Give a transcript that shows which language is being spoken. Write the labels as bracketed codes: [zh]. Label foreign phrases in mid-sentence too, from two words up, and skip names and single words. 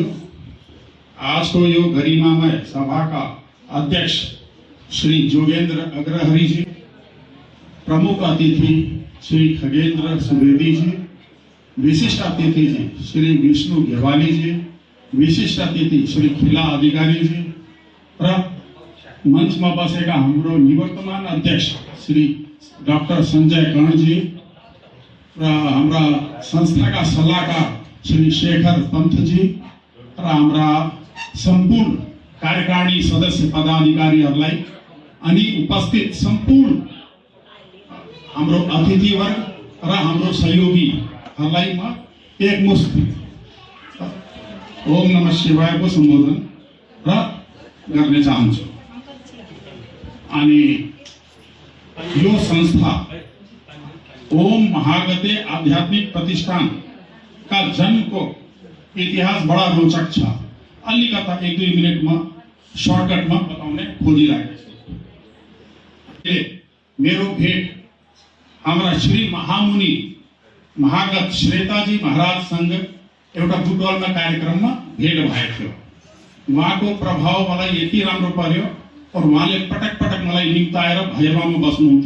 [ne] आज को यो गरिमामय सभा का अध्यक्ष श्री जोगेंद्र अग्रहरि जी, प्रमुख अतिथि श्री खगेंद्र सुवेदी जी, विशिष्ट अतिथि जी श्री विष्णु घेवाली जी, विशिष्ट अतिथि श्री खिला अधिकारी जी र मंचमा बसेका हाम्रो निवर्तमान अध्यक्ष श्री डाक्टर संजय कर्ण जी र हाम्रा संस्थाका सल्लाहकार श्री शेखर पंथ जी र हाम्रा सम्पूर्ण कार्यकारिणी सदस्य पदाधिकारीहरूलाई अनि उपस्थित सम्पूर्ण हाम्रो अतिथिवर्ग र हाम्रो सहयोगीहरूलाई म एकमुष्ट ओम नमः शिवायको सम्बोधन गर्ने चाहन्छु। अनि यो संस्था ओम महागते आध्यात्मिक प्रतिष्ठान का जन्म को इतिहास बड़ा रोचक छ। अलिकता [hi] 1-2 मिनट में शॉर्टकट में [ne] बताउने खोजिरहेको छु। मेरो भेट हाम्रा श्री महामुनि महागत श्रेताजी महाराजसँग एउटा बुटबलमा कार्यक्रममा भेट भएको थियो। उहाँको प्रभाव मलाई यति राम्रो पर्यो और उहाँले पटक पटक मलाई निम्ताएर भैरवामा बस्नुहुन्थ्यो।